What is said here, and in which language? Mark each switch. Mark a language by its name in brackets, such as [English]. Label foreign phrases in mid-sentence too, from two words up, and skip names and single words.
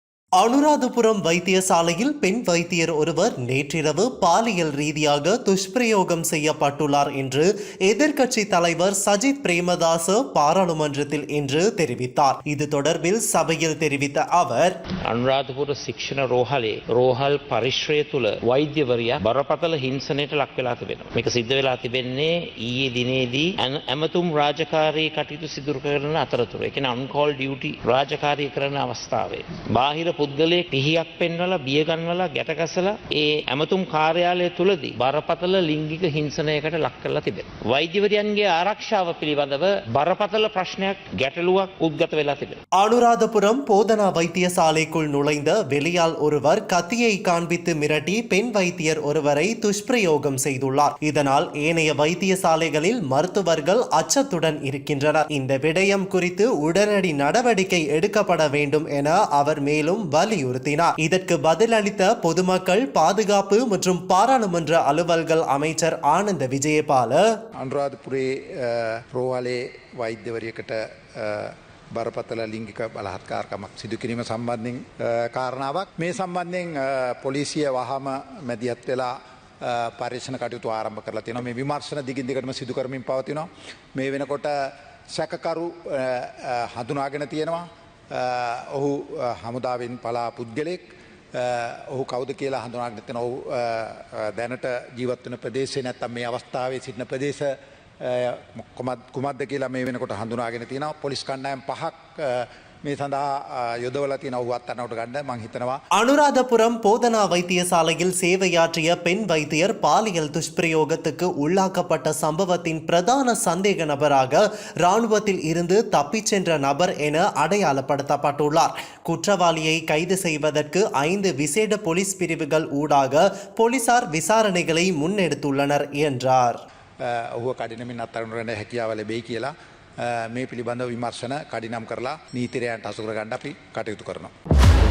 [Tamil] அனுராதபுரம் வைத்தியசாலையில் பெண் வைத்தியர் ஒருவர் நேற்றிரவு பாலியல் ரீதியாக துஷ்பிரயோகம் செய்யப்பட்டுள்ளார் என்று எதிர்க்கட்சி தலைவர் சஜித் பிரேமதாச பாராளுமன்றத்தில் இன்று தெரிவித்தார். இது தொடர்பில் சபையில் தெரிவித்த அவர், [Sinhala] අනුරාධපුර ශික්ෂණ රෝහලේ රෝහල් පරිශ්‍රය තුළ වෛද්‍යවරියා බරපතල හිංසනයට ලක් වෙලා තිබෙනවා. මේක සිද්ධ වෙලා තිබෙන්නේ ඊයේ දිනේදී ඇමතුම් රාජකාරී කටයුතු සිදු කරන අතරතුර. ඒ කියන්නේ [English] on call duty [Sinhala] රාජකාරී කරන අවස්ථාවේ බාහිර පුද්ගලයෙක් පිහියක් පෙන්වලා බිය ගන්නවලා ගැටගසලා ඒ ඇමතුම් කාර්යාලය තුලදී බරපතල ලිංගික හිංසනයකට ලක් කරලා තිබෙනවා. වෛද්‍යවරියන්ගේ ආරක්ෂාව පිළිබඳව බරපතල ප්‍රශ්නයක් ගැටලුවක් උද්ගත වෙලා තිබෙනවා. [Tamil] அனுராதபுரம் போதனா வைத்தியசாலைக்குள் நுழைந்த வெளியால் ஒருவர் கத்தியை காண்பித்து மிரட்டி பெண் வைத்தியர் ஒருவரை துஷ்பிரயோகம் செய்துள்ளார். இதனால் ஏனைய வைத்தியசாலைகளில் மருத்துவர்கள் அச்சத்துடன் இருக்கின்றனர். இந்த விடயம் குறித்து உடனடி நடவடிக்கை எடுக்கப்பட வேண்டும் என அவர் மேலும் வலியுறுத்தினார். இதற்கு பதிலளித்த பொதுமக்கள் பாதுகாப்பு மற்றும் பாராளுமன்ற அலுவல்கள் அமைச்சர் ஆனந்த விஜயபால, [Sinhala] අනුරාධපුරේ රෝහලේ වෛද්‍යවරියකට බරපතල ලිංගික බලහත්කාරකමක් සිදු කිරීම සම්බන්ධයෙන් කාරණාවක්. මේ සම්බන්ධයෙන් පොලිසිය වහම මැදිහත් වෙලා පරීක්ෂණ කටයුතු ආරම්භ කරලා තියෙනවා. මේ විමර්ශන දිගින් දිගටම සිදු කරමින් පවතිනවා. මේ වෙනකොට සැකකරු හඳුනාගෙන තියෙනවා. ඔහු හමුදාවෙන් පලා පුද්ගලෙක්. ඔහු කවුද කියලා හඳුනාගෙන තියෙනවා. ඔහු දැනට ජීවත් වෙන ප්‍රදේශේ නැත්තම් මේ අවස්ථාවේ සිටින ප්‍රදේශ කුමක්ද කියලා මේ වෙනකොට හඳුනාගෙන තියෙනවා. පොලිස් කණ්ඩායම් 5ක් මේ සඳහා යොදවලා තියෙන ඔහු අත්අඩංගුවට ගන්න මම හිතනවා. [Tamil] அனுராதபுரம் போதனா வைத்தியசாலையில் சேவையாற்றிய பெண் வைத்தியர் பாலியல் துஷ்பிரயோகத்துக்கு உள்ளாக்கப்பட்ட சம்பவத்தின் பிரதான சந்தேக நபராக இராணுவத்தில் இருந்து தப்பிச் சென்ற நபர் என அடையாளப்படுத்தப்பட்டுள்ளார். குற்றவாளியை கைது செய்வதற்கு 5 விசேட போலீஸ் பிரிவுகள் ஊடாக போலீசார் விசாரணைகளை முன்னெடுத்துள்ளனர் என்றார். [Sinhala] ඔහුව කඩිනමින් අත්අඩංගුවට ගන්න හැකියාව ලැබෙයි කියලා මේ පිළිබඳව විමර්ශන කඩිනම් කරලා නීතිරයන්ට හසු කර ගන්න අපි කටයුතු කරනවා.